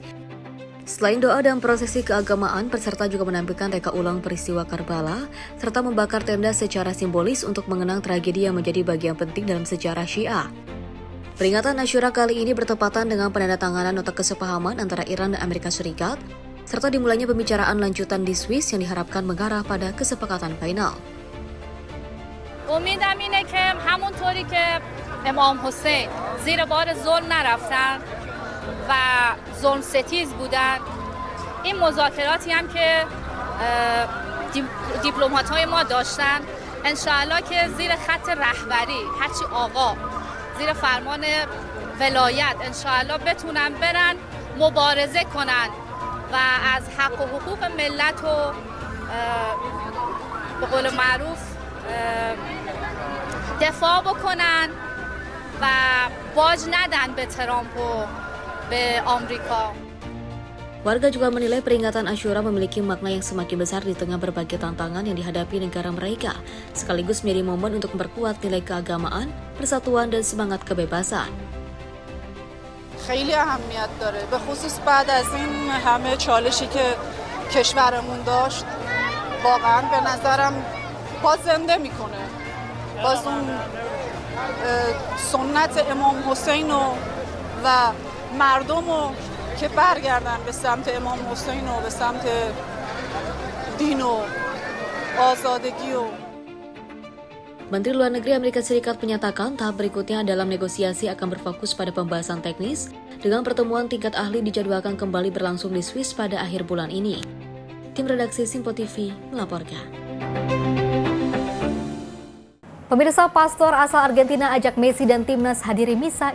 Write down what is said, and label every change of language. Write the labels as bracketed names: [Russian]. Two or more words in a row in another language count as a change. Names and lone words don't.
[Indonesian] Selain doa dan prosesi keagamaan, peserta juga menampilkan reka ulang peristiwa Karbala, serta membakar tenda secara simbolis untuk mengenang tragedi yang menjadi bagian penting dalam sejarah Syiah. Peringatan Asyura kali ini bertepatan dengan penandatanganan nota kesepahaman antara Iran dan Amerika Serikat, serta dimulainya pembicaraan lanjutan di Swiss yang diharapkan mengarah pada kesepakatan final. [Persian] امیدم اینه که همونطوری که امام حسین زیر بار ظلم نرفتن و ظلم ستیز بودن، این مذاکراتی هم که دیپلمات‌های ما داشتن انشاءالله که زیر خط رهبری هرچی آقا زیر فرمان ولایت انشاءالله بتونن برن مبارزه کنن و از حق و حقوق ملت و به قول معروف دفاع بکنن و باج ندن به ترامپ و به آمریکا. [Indonesian] Warga juga menilai peringatan Asyura memiliki makna yang semakin besar di tengah berbagai tantangan yang dihadapi negara mereka, sekaligus menjadi momen untuk memperkuat nilai keagamaan, persatuan, dan semangat kebebasan. [Persian] خیلی اهمیت داره به خصوص بعد از این همه چالشی که کشورمون داشت واقعا به نظرم باز زنده میکنه باز اون سنت امام حسین و مردم که برگردن به سمت امام حسین و به سمت دین و آزادگی و [Indonesian] Menteri Luar Negeri Amerika Serikat menyatakan tahap berikutnya dalam negosiasi akan berfokus pada pembahasan teknis, dengan pertemuan tingkat ahli dijadwalkan kembali berlangsung di Swiss pada akhir bulan ini. Tim redaksi Sinpo TV melaporkan. Pemirsa, pastor asal Argentina ajak Messi dan timnas hadiri misa.